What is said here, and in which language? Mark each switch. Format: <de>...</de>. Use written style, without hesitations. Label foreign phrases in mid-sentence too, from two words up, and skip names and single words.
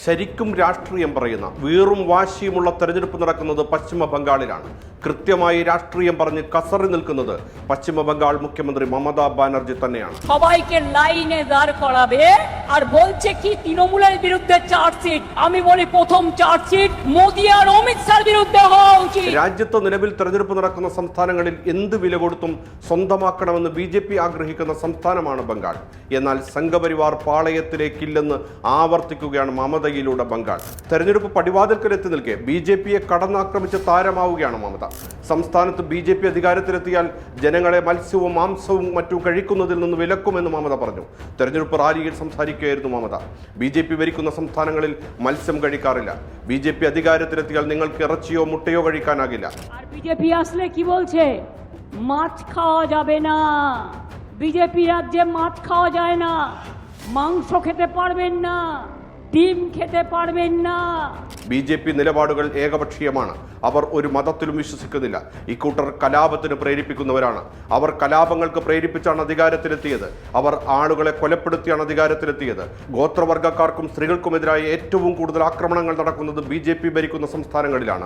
<ml>ശരിക്കും രാഷ്ട്രീയം പറയുന്ന വീറും വാശിയുമുള്ള തെരഞ്ഞെടുപ്പ് നടക്കുന്നത് പശ്ചിമ ബംഗാളിലാണ്. കൃത്യമായി രാഷ്ട്രീയം പറഞ്ഞ് കസറി നിൽക്കുന്നത് പശ്ചിമ ബംഗാൾ മുഖ്യമന്ത്രി മമതാ ബാനർജി തന്നെയാണ്.</ml> <bn>সবাইকে লাইনে দাঁড় করাবে আর বলছে কি তৃণমূলের বিরুদ্ধে চার্জশিট। আমি বলি প্রথম চার্জশিট মোদি আর অমিত শাহর বিরুদ্ধে হওয়া উচিত.</bn> <ml>രാജ്യത്ത് നിലവിൽ തെരഞ്ഞെടുപ്പ് നടക്കുന്ന സംസ്ഥാനങ്ങളിൽ എന്ത് വില കൊടുത്തും സ്വന്തമാക്കണമെന്ന് ബിജെപി ആഗ്രഹിക്കുന്ന സംസ്ഥാനമാണ് ബംഗാൾ. എന്നാൽ സംഘപരിവാർ പാളയത്തിലേക്കില്ലെന്ന് ആവർത്തിക്കുകയാണ് മമതയിലൂടെ ബംഗാൾ. തെരഞ്ഞെടുപ്പ് പടിവാതിൽക്കലെത്തി നിൽക്കെ ബിജെപിയെ കടന്നാക്രമിച്ച് താരമാവുകയാണ് മമത. സംസ്ഥാനത്ത് ബിജെപി അധികാരത്തിലെത്തിയാൽ ജനങ്ങളെ മത്സ്യവും മാംസവും മറ്റും കഴിക്കുന്നതിൽ നിന്ന് വിലക്കുമെന്ന് മമത പറഞ്ഞു. തെരഞ്ഞെടുപ്പ് റാലിയിൽ സംസാരിക്കുകയായിരുന്നു മമത. ബിജെപി ഭരിക്കുന്ന സംസ്ഥാനങ്ങളിൽ മത്സ്യം കഴിക്കാറില്ല. ബിജെപി അധികാരത്തിലെത്തിയാൽ നിങ്ങൾക്ക് ഇറച്ചിയോ മുട്ടയോ കഴിക്കാനാകില്ല.</ml> <bn>বিজেপি আসলে কি বলছে? মাছ খাওয়া যাবে না। বিজেপি রাজ্যে মাছ খাওয়া যায় না, মাংস খেতে পারবেন না, ডিম খেতে পারবেন না.</bn> <ml>ബിജെപി നിലപാടുകൾ ഏകപക്ഷീയമാണ്. അവർ ഒരു മതത്തിലും വിശ്വസിക്കുന്നില്ല. ഇക്കൂട്ടർ കലാപത്തിന് പ്രേരിപ്പിക്കുന്നവരാണ്. അവർ കലാപങ്ങൾക്ക് പ്രേരിപ്പിച്ചാണ് അധികാരത്തിലെത്തിയത്. അവർ ആളുകളെ കൊലപ്പെടുത്തിയാണ് അധികാരത്തിലെത്തിയത്. ഗോത്രവർഗ്ഗക്കാർക്കും സ്ത്രീകൾക്കുമെതിരായി ഏറ്റവും കൂടുതൽ ആക്രമണങ്ങൾ നടക്കുന്നത് ബിജെപി ഭരിക്കുന്ന സംസ്ഥാനങ്ങളിലാണ്.</ml>